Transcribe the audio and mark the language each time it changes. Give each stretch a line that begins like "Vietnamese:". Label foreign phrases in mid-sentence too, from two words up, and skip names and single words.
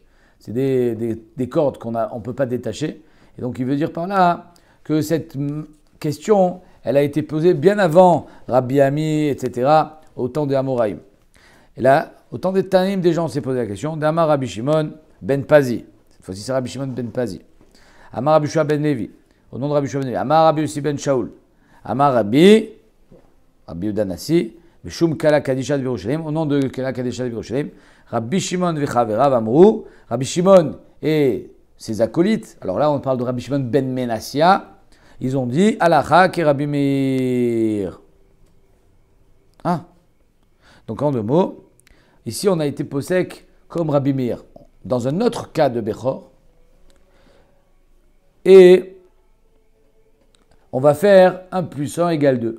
French: C'est des cordes qu'on ne peut pas détacher. Et donc il veut dire par là que cette question, elle a été posée bien avant Rabbi Ami, etc., au temps des Amoraïm. Et là, au temps des Tanim, des gens s'est posé la question d'Amar Rabbi Shimon ben Pazi. Cette fois-ci, c'est Rabbi Shimon ben Pazi.
Hebrew: אמר רבי שוע בן לוי.
French: Au nom de Rabbi Shua ben Levi.
Hebrew: אמר רבי יוסי בן שאול. אמר רבי יהודה הנשיא. משום קהלא קדישא דירושלים,
French: au nom de Kala Kadisha de Yerushalayim,
Hebrew: רבי שמעון וחבריו אמרו,
French: Rabbi Shimon et ses acolytes, alors là on parle de Rabbi Shimon ben Menassia, ils ont dit
Hebrew: הלכה כרבי מאיר.
French: Ah. Donc en deux mots, ici on a été posek comme Rabbi Meir, dans un autre cas de Bechor, et on va faire 1 plus 1 égale 2.